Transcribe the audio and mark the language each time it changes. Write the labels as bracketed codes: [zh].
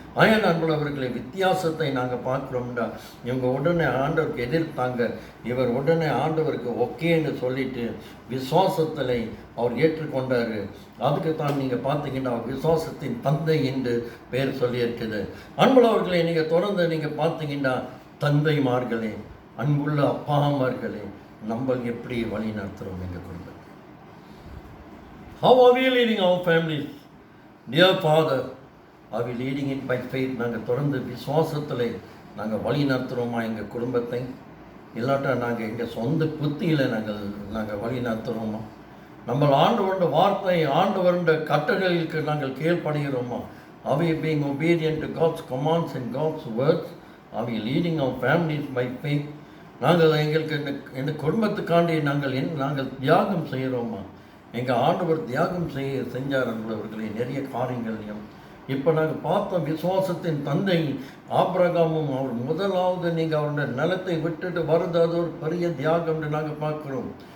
[ta] ஆயன் அன்புள்ளவர்களை வித்தியாசத்தை நாங்கள் பார்க்குறோம்டா. இவங்க உடனே ஆண்டவருக்கு எதிர்த்தாங்க, இவர் உடனே ஆண்டவருக்கு ஓகேன்னு சொல்லிட்டு விசுவாசத்தில் அவர் ஏற்றுக்கொண்டார். அதுக்கு தான் நீங்கள் பார்த்தீங்கன்னா விசுவாசத்தின் தந்தை என்று பேர் சொல்லியிருக்குது. அன்புள்ளவர்களை நீங்கள் தொடர்ந்து நீங்கள் பார்த்தீங்கன்னா தந்தைமார்களே, அன்புள்ள அப்பாமார்களே, நம்ம எப்படி வழி நடத்துகிறோம் எங்கள் குடும்பத்தை? [en] How are we leading our families? Dear Father, are we leading it by faith? [ta] நாங்கள் தொடர்ந்து விசுவாசத்தில் நாங்கள் வழி நடத்துகிறோமா எங்கள் குடும்பத்தை? இல்லாட்டா நாங்கள் எங்கள் சொந்த புத்தியில் நாங்கள் வழி நடத்துகிறோமா? நம்ம ஆண்டவருடைய வார்த்தை, ஆண்டவருடைய கட்டளைகளுக்கு நாங்கள் கீழ்ப்படுகிறோமா? [en] Are we being obedient to God's commands and God's words? Are we leading our families by faith? [ta] நாங்கள் எங்களுக்கு இந்த குடும்பத்துக்காண்டி நாங்கள் தியாகம் செய்கிறோமா? எங்கள் ஆண்டவர் தியாகம் செஞ்சார் என்பவர்களே நிறைய காரியங்களையும். இப்போ நாங்கள் பார்த்தோம், விசுவாசத்தின் தந்தை ஆபிரகாமும் அவர் முதலாவது நீங்கள் அவருடைய நிலத்தை விட்டுட்டு வருது, அது ஒரு பெரிய தியாகம்னு நாங்கள் பார்க்குறோம்.